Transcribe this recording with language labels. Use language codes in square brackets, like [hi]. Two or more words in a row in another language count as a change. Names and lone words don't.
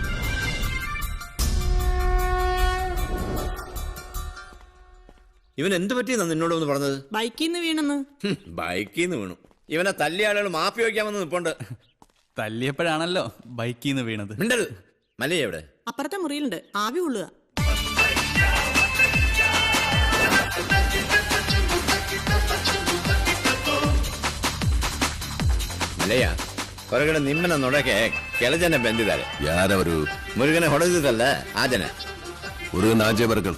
[ml] ഇവൻ എന്ത് പറ്റിയെന്നാ നിന്നോട് ഒന്ന് പറഞ്ഞത്? ബൈക്കിൽ നിന്ന് വീണെന്ന്. ബൈക്കിൽ നിന്ന് വീണു. ഇവനെ തല്ലിയ ആളുകൾ മാപ്പി വയ്ക്കാമെന്ന് നിപ്പുണ്ട്. തല്ലിയപ്പോഴാണല്ലോ ബൈക്കിൽ നിന്ന് വീണത്. മിണ്ടരുത്. മല്ലയ്യ എവിടെ? അപ്പുറത്തെ മുറിയിലുണ്ട്, ആവി കൊള്ളുക. [kn] ಮಲೆಯ ಹೊರಗಡೆ ನಿಮ್ಮನ್ನ ನೋಡಕ್ಕೆ ಕೆಲ ಜನ ಬಂದಿದ್ದಾರೆ. ಯಾರವರು? ಮುರುಗನೆ ಹೊಡೆದಿದ್ದಲ್ಲ ಆ ಜನ. ಮುರುಗನ ಆಚೆ ಬರ್ಗಳು.